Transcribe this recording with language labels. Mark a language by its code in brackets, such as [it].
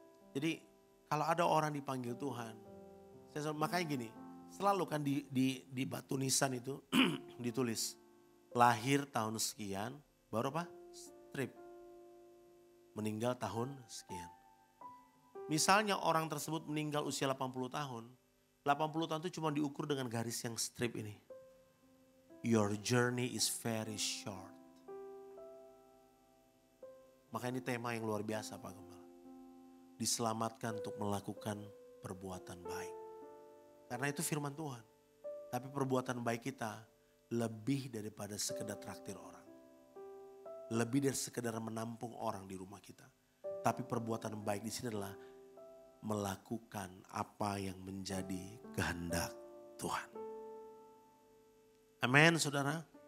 [id] Jadi kalau ada orang dipanggil Tuhan, makanya gini, selalu kan di batu nisan itu ditulis lahir tahun sekian, baru apa? Strip. Meninggal tahun sekian. Misalnya orang tersebut meninggal usia 80 tahun, 80 tahun itu cuma diukur dengan garis yang strip ini. [en] Your journey is very short. [id] Maka ini tema yang luar biasa Pak Gembala. Diselamatkan untuk melakukan perbuatan baik. Karena itu firman Tuhan. Tapi perbuatan baik kita lebih daripada sekedar traktir orang. lebih dari sekedar menampung orang di rumah kita. Tapi perbuatan baik di sini adalah melakukan apa yang menjadi kehendak Tuhan. Amin, saudara.